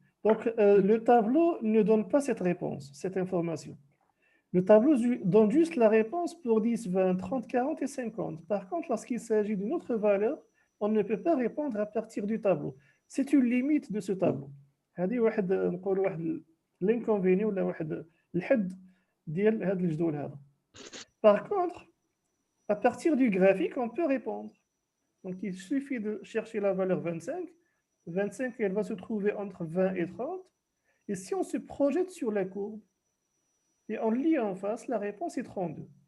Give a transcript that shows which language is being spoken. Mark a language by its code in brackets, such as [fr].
[fr] Donc, le tableau ne donne pas cette réponse, cette information. Le tableau donne juste la réponse pour 10, 20, 30, 40 et 50. Par contre, lorsqu'il s'agit d'une autre valeur, on ne peut pas répondre à partir du tableau. C'est une limite de ce tableau. [ar] هذه واحد نقولوا واحد l'inconvénient ولا واحد الحد ديال هذا الجدول هذا. [fr] Par contre, à partir du graphique, on peut répondre. Donc, il suffit de chercher la valeur 25. 25, elle va se trouver entre 20 et 30. Et si on se projette sur la courbe et on lit en face, la réponse est 32.